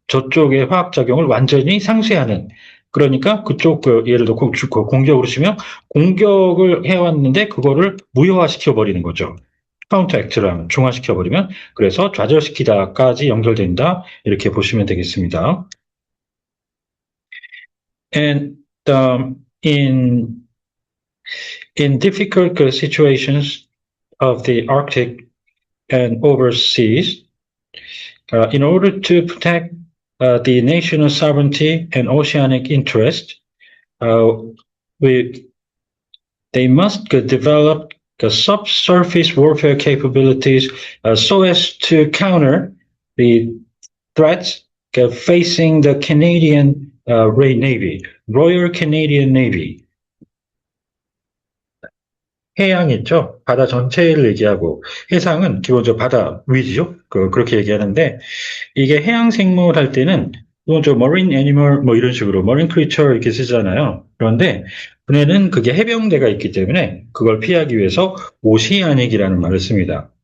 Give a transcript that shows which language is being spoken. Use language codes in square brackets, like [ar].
[ko] 저쪽의 화학작용을 완전히 상쇄하는 그러니까 그쪽 예를 들어 공격으로 치면 공격을 해왔는데 그거를 무효화시켜 버리는 거죠. 카운터 액트를 하면 중화시켜버리면 그래서 좌절시키다까지 연결된다 이렇게 보시면 되겠습니다. [en] And in difficult situations of the Arctic and overseas, in order to protect the national sovereignty and oceanic interest, they must develop the subsurface warfare capabilities so as to counter the threats facing the Canadian Royal Canadian Navy. [ko] 해양 있죠? 바다 전체를 얘기하고, 해상은 기본적으로 바다 위죠? 그렇게 얘기하는데, 이게 해양 생물 할 때는, 기본적으로 marine animal, 뭐 이런 식으로, marine creature 이렇게 쓰잖아요. 그런데, 분해는 그게 해병대가 있기 때문에, 그걸 피하기 위해서 오시아닉이라는 말을 씁니다.